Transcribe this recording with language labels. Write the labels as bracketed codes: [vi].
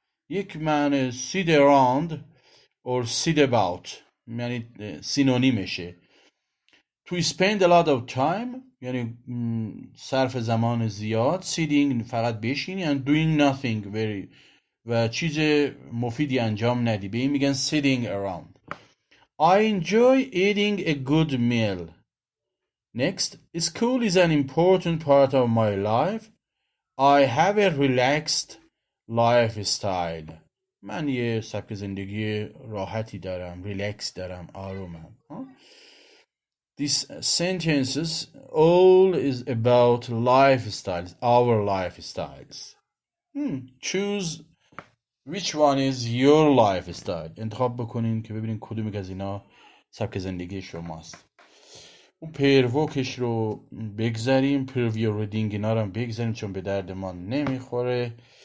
[fa] یک معنی [en] sit around or sit about [fa] یعنی سینونیمشه. [en] To spend a lot of time [fa] یعنی صرف زمان زیاد. sitting فقط بشینی [en] and doing nothing very [fa] و چیز مفیدی انجام ندی، به این میگن sitting around. [en] I enjoy eating a good meal. Next, school is an important part of my life. I have a relaxed lifestyle. [fa] من یه سبک زندگی راحتی دارم، ریلکس دارم، آرومم. [en] These sentences all is about lifestyles, our lifestyles. Choose which one is your lifestyle. [fa] انتخاب بکنین که ببینین کدوم از اینا سبک زندگی شماست. اون پیروکش رو بگذاریم، پریویو ریدینگ اینا رو هم بگذاریم چون به درد ما نمیخوره.